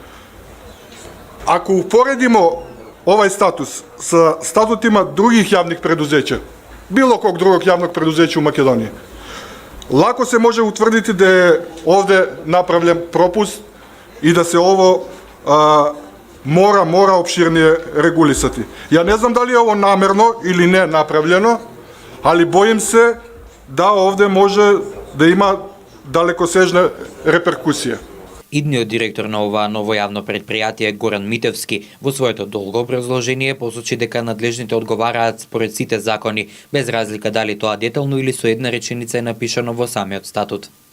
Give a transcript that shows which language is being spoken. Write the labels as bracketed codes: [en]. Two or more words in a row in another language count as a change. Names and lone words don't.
[sr] Ako uporedimo ovaj status sa statutima drugih javnih preduzeća, bilo kog drugog javnog preduzeća u Makedoniji, lako se može utvrditi da je ovde napravljen propust i da se ovo mora opširnije regulisati. Ja ne znam da li je ovo namerno ili ne napravljeno, ali bojim se da ovde može da ima далекосежна реперкусија. [mk] Идниот директор на оваа ново јавно предпријатие Горан Митевски во своето долго образложение посочи дека надлежните одговараат според сите закони, без разлика дали тоа детално или со една реченица е напишано во самиот статут.